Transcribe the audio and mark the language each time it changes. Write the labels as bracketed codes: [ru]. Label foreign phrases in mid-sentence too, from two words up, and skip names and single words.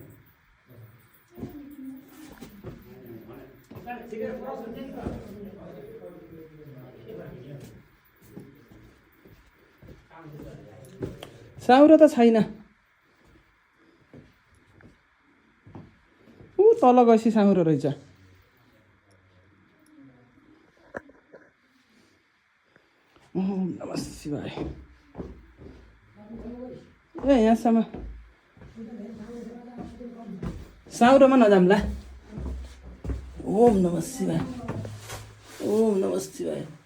[ne] साउरो त छैन ऊ तल गएपछि साउरो रहेछ [sa] ओम नमः शिवाय [ne] ए यहाँसम्म साउरोमा नजाम्ला [sa] ओम नमः शिवाय ओम नमः शिवाय